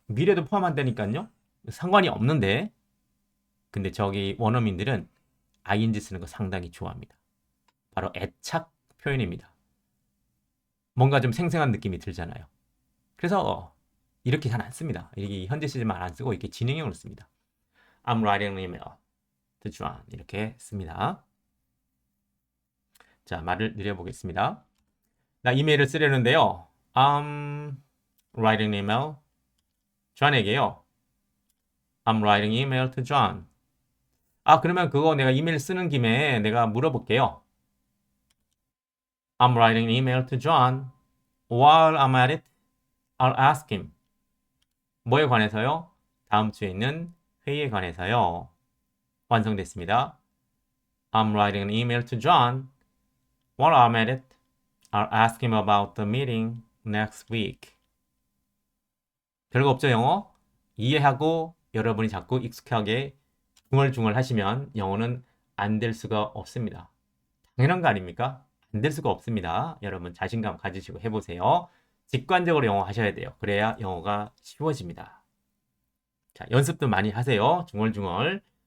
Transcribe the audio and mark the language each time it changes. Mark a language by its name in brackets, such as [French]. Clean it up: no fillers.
[Korean] 미래도 포함한다니까요. 상관이 없는데 근데 저기 원어민들은 ing 쓰는 거 상당히 좋아합니다. 바로 애착 표현입니다. 뭔가 좀 생생한 느낌이 들잖아요. 그래서 이렇게 잘 안 씁니다. 이게 현재 시제만 안 쓰고 이렇게 진행형으로 씁니다. [English] I'm writing an email to John [Korean] 이렇게 씁니다. 자, 말을 늘려보겠습니다. 나 이메일을 쓰려는데요. [English] I'm writing an email [Korean] John에게요. [English] I'm writing an email to John. [Korean] 그러면 그거 내가 이메일 쓰는 김에 내가 물어볼게요. [English] I'm writing an email to John. While I'm at it, I'll ask him. [Korean] 뭐에 관해서요? 다음 주에 있는 회의에 관해서요. 완성됐습니다. [English] I'm writing an email to John. While I'm at it, I'll ask him about the meeting next week. [Korean] 별거 없죠, 영어? 이해하고 여러분이 자꾸 익숙하게 중얼중얼 하시면 영어는 안 될 수가 없습니다. 당연한 거 아닙니까? 안 될 수가 없습니다. 여러분 자신감 가지시고 해보세요. 직관적으로 영어 하셔야 돼요. 그래야 영어가 쉬워집니다. 자, 연습도 많이 하세요. 중얼중얼.